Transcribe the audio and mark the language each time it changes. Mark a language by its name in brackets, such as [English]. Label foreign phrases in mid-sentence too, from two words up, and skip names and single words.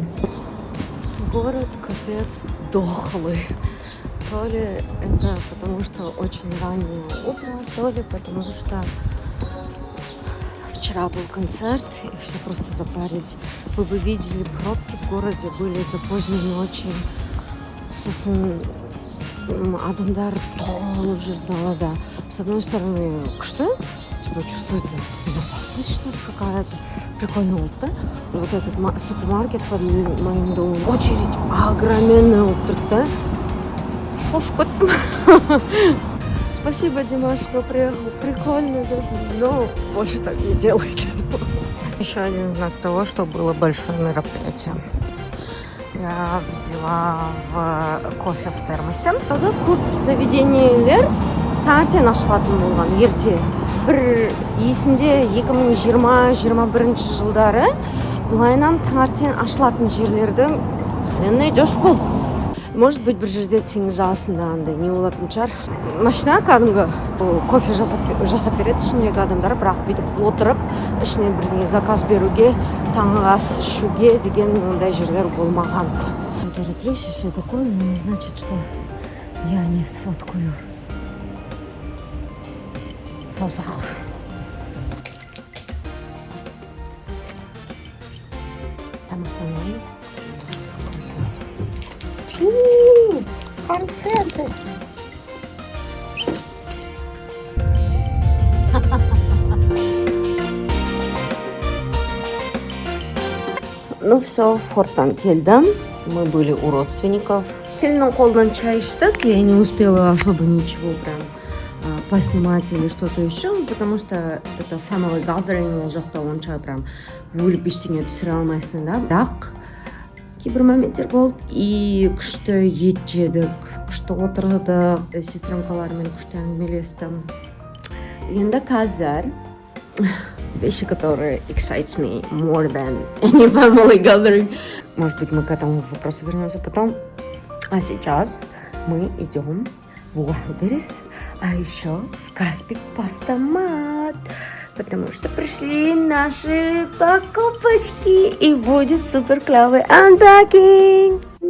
[Russian] Город капец дохлый. То ли это потому, что очень раннее утро, то ли потому, что вчера был концерт, и все просто запарились. Вы бы видели, пробки в городе были до поздней ночи. [Kazakh] Адамдар толып жүр далада. [Russian] С одной стороны, что? Типа чувствуется безопасность, что ли, какая-то. Прикольно вот, да? Вот этот супермаркет под моим домом. Очередь огроменная вот тут, да? Шошку. Спасибо, Димаш, что приехал. Прикольно, но больше так не делайте. Еще один знак того, что было большое мероприятие. Я взяла в кофе в термосе. [Kazakh] Көп заведениелер таңертең ашылатын болған ерте. Бір есімде 2020-21 жылдары былайынан таңертең ашылатын жерлерді [Russian] хрен идешь [Kazakh] болды. [Russian] Может быть, [Kazakh] бір жерде теңіз жағасында андай не болатын шығар. Машина кәдімгі кофе жасап береді ішіндегі адамдар, бірақ бүйтіп отырып ішіне бірдеңе заказ беруге, таңғы ас ішуге деген ондай жерлер болмаған. [Russian] Я тороплюсь и все такое, но не значит, что я не сфоткаю саусақ. Конфеты. Ну все, [Kazakh] Форттан келдім. [Russian] Мы были у родственников. [Kazakh] Келіннің қолынан чай іштік. [Russian] Я не успела особо ничего прям поснимать или что-то еще, потому что это [English] family gathering, [Kazakh] ол жақта онша прям өліп ештеңе түсіре алмайсың да. Бірақ кейбір моменттер болды. И күшті ет жедік, күшті отырдық, сестренкалармен күшті әңгімелестім. Енді қазір [Russian] вещи, которые [English] excites me more than any family gathering. [Russian] Может быть, мы к этому вопросу вернемся потом. А сейчас мы идем в Wildberries, а еще в Каспий Постамат, потому что пришли наши покупочки и будет супер клевый unpacking.